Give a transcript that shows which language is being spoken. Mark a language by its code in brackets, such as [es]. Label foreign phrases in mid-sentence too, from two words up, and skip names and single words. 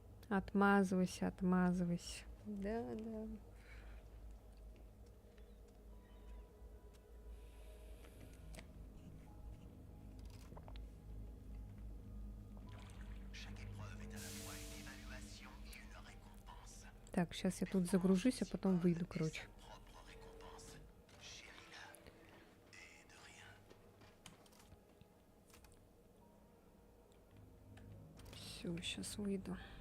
[ru] Отмазывайся, отмазывайся. Да, да. [fr] Chaque épreuve est à la fois une évaluation et une récompense. [ru] Так, сейчас я тут загружусь, а потом выйду, короче. [fr] Propre récompense. Chérie-là. Et de rien. [ru] Все, сейчас выйду.